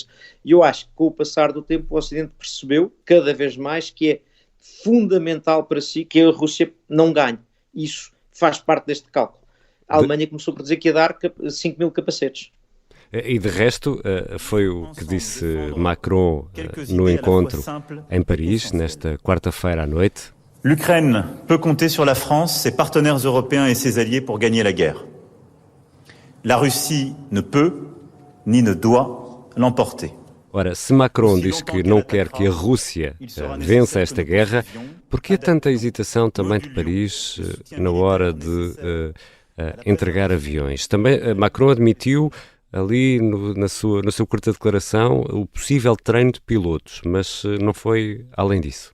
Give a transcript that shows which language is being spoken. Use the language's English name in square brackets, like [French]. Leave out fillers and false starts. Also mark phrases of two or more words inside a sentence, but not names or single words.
[Portuguese] E eu acho que com o passar do tempo o Ocidente percebeu cada vez mais que é fundamental para si que a Rússia não ganhe. Isso faz parte deste cálculo. A Alemanha começou por dizer que ia dar 5 mil capacetes. E de resto, foi o que disse Macron no encontro em Paris, nesta quarta-feira à noite. [French] L'Ukraine peut compter sur la France, ses partenaires européens et ses alliés pour gagner la guerre. La Russie ne peut, ni ne doit, l'emporter. [Portuguese] Ora, se Macron diz que não quer que a Rússia vença esta guerra, por que tanta hesitação também de Paris na hora de entregar aviões? Também Macron admitiu ali na sua curta declaração o possível treino de pilotos, mas não foi além disso.